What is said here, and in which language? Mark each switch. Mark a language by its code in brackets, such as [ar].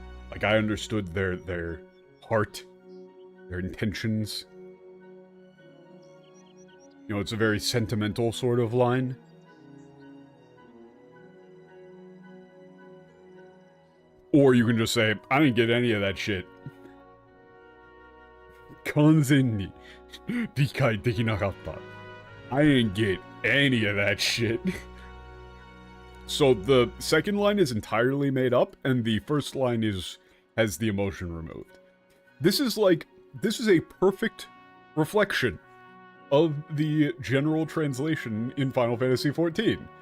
[en] Like, I understood their heart, their intentions. You know, it's a very sentimental sort of line. Or you can just say, I didn't get any of that shit. [ja] 完全に理解できなかった. [en] I didn't get any of that shit. So the second line is entirely made up, and the first line has the emotion removed. This is a perfect reflection of the general translation in Final Fantasy XIV.